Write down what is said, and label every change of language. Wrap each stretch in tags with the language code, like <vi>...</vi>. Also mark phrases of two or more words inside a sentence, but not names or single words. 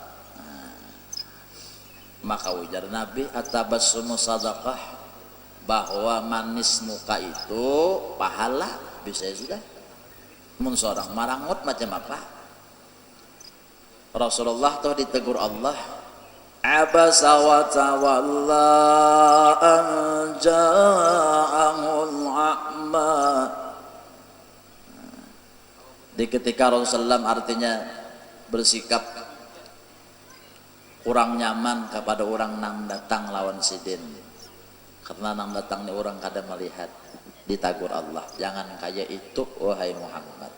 <bjn>Maka ujar Nabi,</bjn> <ar>التبسم صدقة,</ar> <bjn>bahwa manis muka itu pahala. Bisa sudah. Mun seorang marangut macam apa? Rasulullah tuh ditegur Allah,</bjn> <ar>عبس وتولى أن جاءه الأعمى.</ar> <bjn>Di ketika Rasulullah artinya bersikap kurang nyaman kepada orang nang datang lawan sidin, karena nang datang ni orang kada melihat, ditagur Allah, jangan kayak itu wahai Muhammad.</bjn>